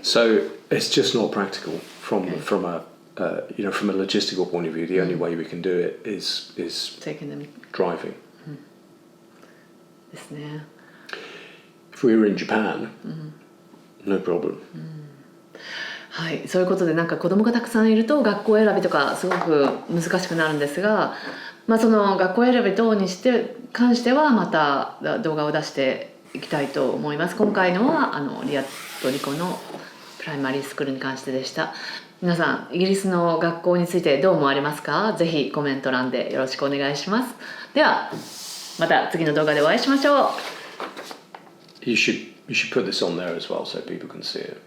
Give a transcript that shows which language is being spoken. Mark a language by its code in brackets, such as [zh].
[en] So it's just not practical from a from a logistical point of view. The only way we can do it is Taking them. driving. [ja] ですね。 [en] If we were in Japan, no problem. [ja] はい、そういうことでなんか子供がたくさんいると学校選びとかすごく難しくなるんですが、その学校選び等に関してはまた動画を出していきたいと思います。今回のはリアとリコのプライマリースクールに関してでした。皆さんイギリスの学校についてどう思われますか？ぜひコメント欄でよろしくお願いします。ではまた次の動画でお会いしましょう。 [en] You should put this on there as well so people can see it.